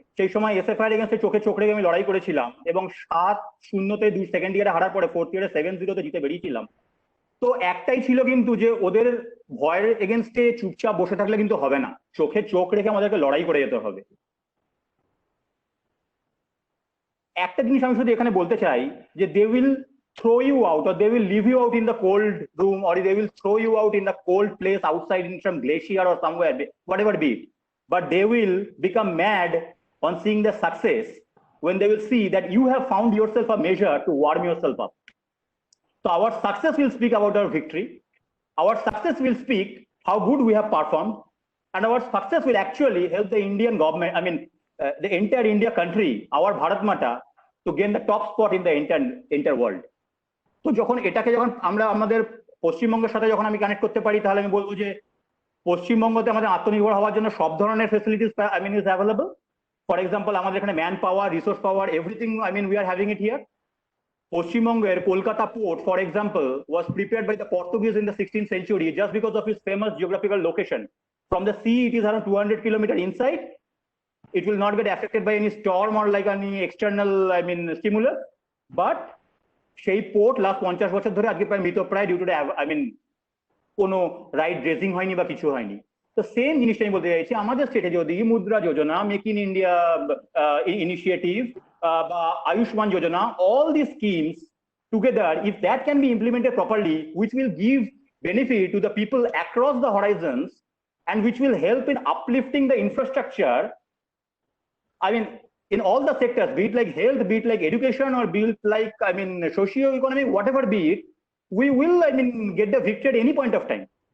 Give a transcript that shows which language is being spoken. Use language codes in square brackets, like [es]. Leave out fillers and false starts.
[bn] সেই সময় এসএফআই এর এগেইনস্টে চোখে চোখ রেখে আমি লড়াই করেছিলাম এবং 7-0 সেকেন্ড ইয়ারে হারার পরে ফোর্থ ইয়ারে 7-0 জিতে বেরিয়েছিলাম। তো একটাই ছিল কিন্তু, যে ওদের ভয়ের এগেইনস্টে চুপচাপ বসে থাকলে কিন্তু হবে না, চোখে চোখ রেখে আমাদেরকে লড়াই করে যেতে হবে। একটা জিনিস আমি শুধু এখানে বলতে চাই, যে [en] They will throw you out, or they will leave you out in the cold room, or they will throw you out in the cold place outside in some glacier or somewhere, whatever be it. But they will become mad on seeing the success when they will see that you have found yourself a measure to warm yourself up. So our success will speak about our victory. Our success will speak how good we have performed, and our success will actually help the Indian government, the entire India country, our Bharat Mata, to gain the top spot in the entire world. [bn] তো যখন আমরা আমাদের পশ্চিমবঙ্গের সাথে যখন আমি connect করতে পারি, তাহলে আমি বলবো যে পশ্চিমবঙ্গতে আমাদের আত্মনির্ভর হওয়ার জন্য সব ধরনের facilities [en] Is available. For example, [bn] আমাদের এখানে [en] Man power, resource power, everything, we are having it here. পশ্চিমবঙ্গের Kolkata port, for example, was prepared by the Portuguese in the 16th century just because of its famous geographical location. From the sea, it is around 200 kilometers inside. It will not get affected by any storm or like any external, stimulus. [bn] But সেই port last 50 বছর ধরে আজকে প্রায় মৃতপ্রায়, due to কোনো right dredging হয়নি বা কিছু হয়নি। তো সেম জিনিসটা আমি বলতে চাইছি, আমাদের স্টেটে যদি Mudra Yojana, make in India initiative বা আয়ুষ্মান যোজনা, [en] all these schemes together, if that can be implemented properly, which will give benefit to the people across the horizons and which will help in uplifting the infrastructure, in all the sectors, be it like health, be it like education, or be it like, socio-economic, whatever be it, we will, get the victory at any point of time.